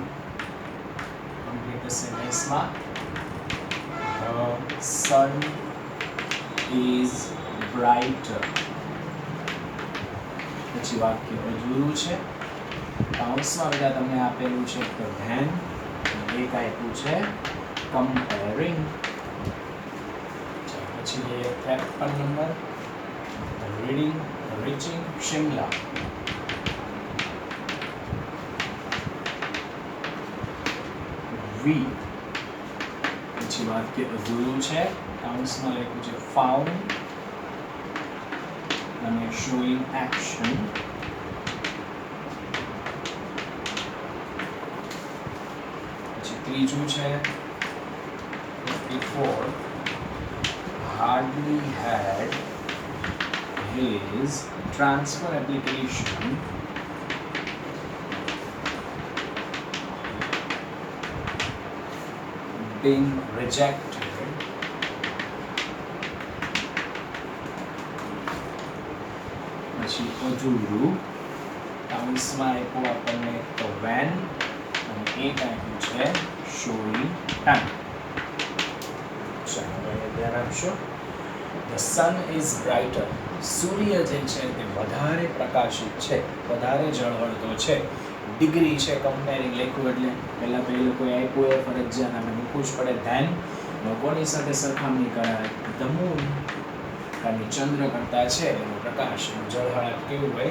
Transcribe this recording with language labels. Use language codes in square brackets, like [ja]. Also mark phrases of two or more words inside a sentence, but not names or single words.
[en] complete the sentence the sun is brighter. [gu] પછી વાક્ય અધૂરું છે. કૌંસમાં બધા તમને આપેલું છે તો then, એક આપ્યું છે comparing. પછી લઈએ 53 નંબર reaching Shimla. વી. પછી વાક્ય અધૂરું છે. કૌંસમાં લખ્યું છે found અને [en] showing action. [gu] પછી ત્રીજું છે [en] 54 hardly had his transfer application been rejected [gu] પછી અધૂરું. કૌંસમાં આપ્યું આપણને તો when અને એક આપ્યું છે [en] showing time. [gu] ચાલો હવે ધ્યાન આપશો. [en] The sun is brighter. [gu] સૂર્ય જે છે તે વધારે પ્રકાશિત છે, વધારે ઝળહળતો છે. ડિગ્રી છે કમ્પેરિંગ લખ્યું એટલે પહેલાં તો એ લોકોએ આપ્યું એ ફરજિયાત આપણે મૂકવું જ પડે. ધેન લોકોની સાથે સરખામણી કરાય. [en] the moon, [gu] કારણ કે ચંદ્ર કરતા છે એનો પ્રકાશ ઝળહળાટ કેવું હોય?